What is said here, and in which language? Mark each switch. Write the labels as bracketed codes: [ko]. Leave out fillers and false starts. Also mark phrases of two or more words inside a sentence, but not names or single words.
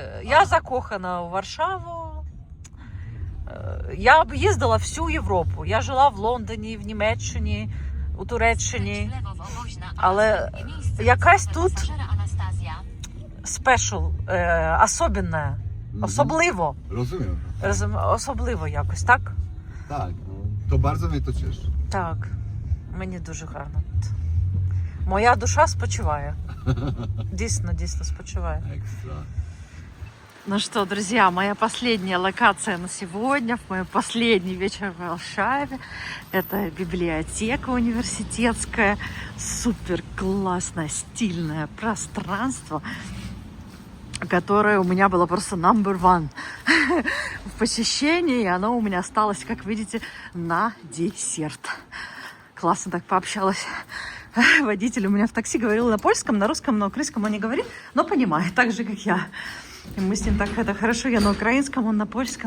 [uk] Я закохана у Варшаву. Я об'їздила всю Європу. Я жила в Лондоні, в Німеччині, у Туреччині. Але якась тут спешл, особенне, особливо. [pl] Rozumiem. [uk] Особливо якось, так? [pl] Tak, to bardzo mnie to cieszy. [uk] Так, мені дуже гарно. Моя душа спочиває. Дійсно спочиває. [pl] Ekstra. [ru] Ну что, друзья, моя последняя локация на сегодня, мой последний вечер в Варшаве. Это библиотека университетская. Супер классное, стильное пространство, которое у меня было просто [en] number one [ru] в посещении. И оно у меня осталось, как видите, на десерт. Классно так пообщалась. Водитель у меня в такси говорил на польском, на русском, на украинском он не говорит, но понимает, так же, как я. И мы с ним так это хорошо, я на украинском, он на польском.